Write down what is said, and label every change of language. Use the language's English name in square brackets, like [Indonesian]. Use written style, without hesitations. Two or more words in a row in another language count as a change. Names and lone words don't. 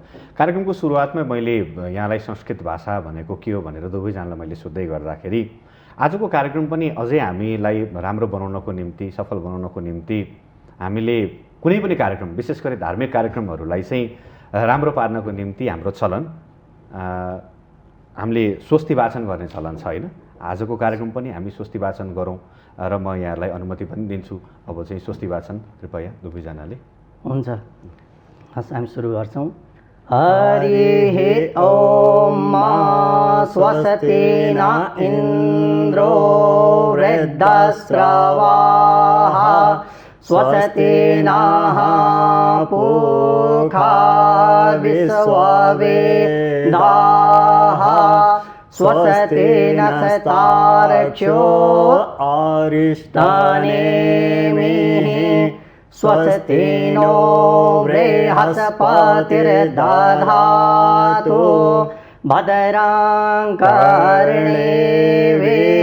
[Nepali] कार्यक्रमको सुरुवातमै मैले यहाँलाई संस्कृत भाषा भनेको के हो भनेर दुवैजनालाई मैले सोध्दै गर्दाखेरि आजको कार्यक्रम पनि अझै हामीलाई राम्रो बनाउनको निम्ति, सफल बनाउनको निम्ति हामीले कुनै पनि कार्यक्रम, विशेष गरी धार्मिक कार्यक्रमहरूलाई चाहिँ राम्रो पार्नको निम्ति हाम्रो चलन हामीले स्वस्ति वाचन गर्ने चलन छ होइन। आजको कार्यक्रम पनि हामी स्वस्ति वाचन गरौँ र म यहाँलाई अनुमति पनि दिन्छु। अब चाहिँ स्वस्ति वाचन कृपया दुवैजनाले। हुन्छ, हस् हामी सुरु गर्छौँ। [Sanskrit] हरिः ॐ स्वस्ति न इन्द्रो वृद्धश्रवाः स्वस्ति नः पूषा विश्ववेदाः स्वस्ति नस्तार्क्ष्यो अरिष्टानेमिः स्वस्ति नो बृहस्पतिर्दधातु भद्रां कर्णेभिः।